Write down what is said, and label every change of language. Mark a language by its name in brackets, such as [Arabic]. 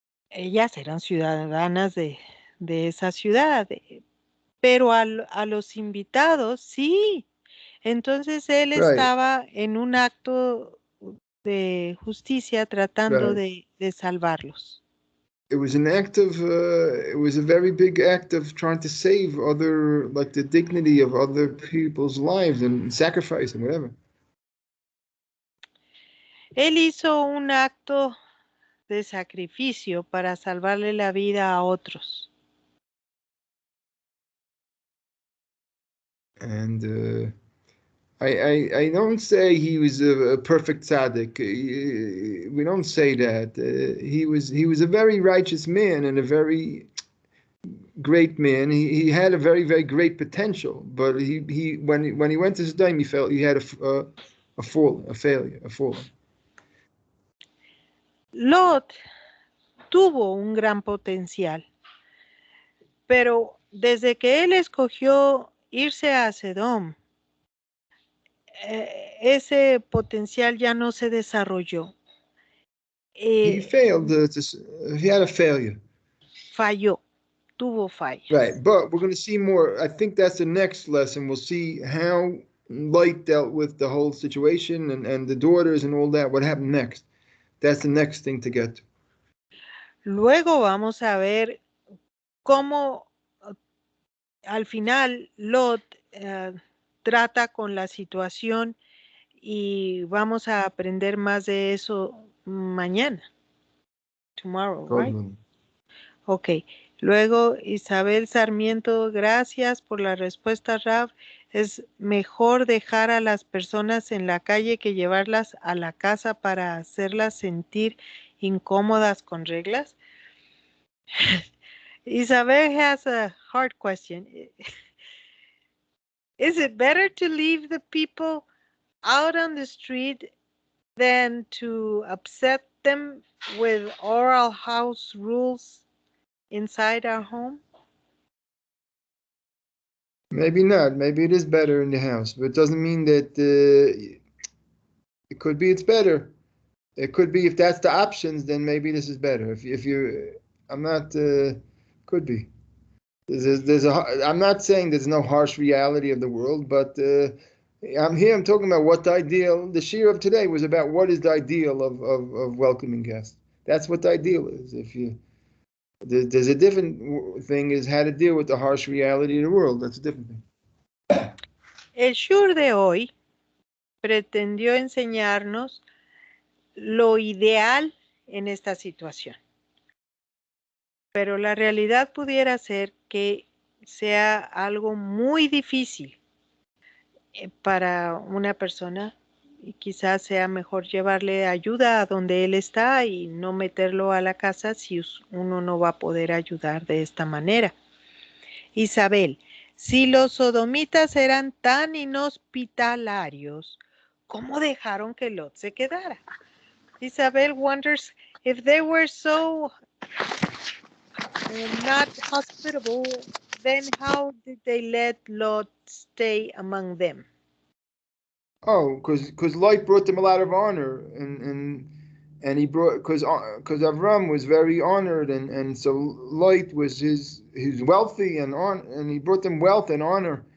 [Spanish] Ellas eran ciudadanas de esa ciudad, pero a los invitados sí. Entonces él [English] Right. [Spanish] estaba en un acto de justicia tratando [English] Right. [Spanish] de salvarlos. [English] It was an act of, it was a very big act of trying to save other, like the dignity of other people's lives and sacrifice and whatever. [Spanish] Él hizo un acto de sacrificio para salvarle la vida a otros. [English] And I don't say he was a perfect tzaddik. We don't say that. He was a very righteous man and a very great man. He had a very, very great potential, but when he went to Sodom, he felt he had a failure. [Spanish] Lot tuvo un gran potencial, pero desde que él escogió irse a Sedom, ese potencial ya no se desarrolló. [English] He failed. He had a failure. [Spanish] Falló, tuvo fallas. [English] Right, but we're going to see more. I think that's the next lesson. We'll see how Light dealt with the whole situation and the daughters and all that. What happened next? That's the next thing to get to. [Spanish] Luego vamos a ver cómo al final Lot trata con la situación y vamos a aprender más de eso mañana. [English] Tomorrow, right? [Spanish] Ok. Luego Isabel Sarmiento, gracias por la respuesta, Raf. Es mejor dejar a las personas en la calle que llevarlas a la casa para hacerlas sentir incómodas con reglas. [English] Isabel has a hard question. Is it better to leave the people out on the street than to upset them with oral house rules inside our home? Maybe not. Maybe it is better in the house, but it doesn't mean that it could be it's better. It could be if that's the options, then maybe this is better. If you, I'm not. Could be. I'm not saying there's no harsh reality of the world, but I'm talking about what the ideal. The shir of today was about what is the ideal of welcoming guests. That's what the ideal is. There's a different thing is how to deal with the harsh reality of the world. That's a different thing. [Spanish] El shur de hoy pretendió enseñarnos lo ideal en esta situación. Pero la realidad pudiera ser que sea algo muy difícil para una persona y quizás sea mejor llevarle ayuda a donde él está y no meterlo a la casa si uno no va a poder ayudar de esta manera. Isabel, si los sodomitas eran tan inhospitalarios, ¿cómo dejaron que Lot se quedara? [English] Isabel wonders if they were so not hospitable, then how did they let Lot stay among them? Oh, because Light brought them a lot of honor, and he brought, because Avram was very honored, and so Lot was his wealthy and he brought them wealth and honor.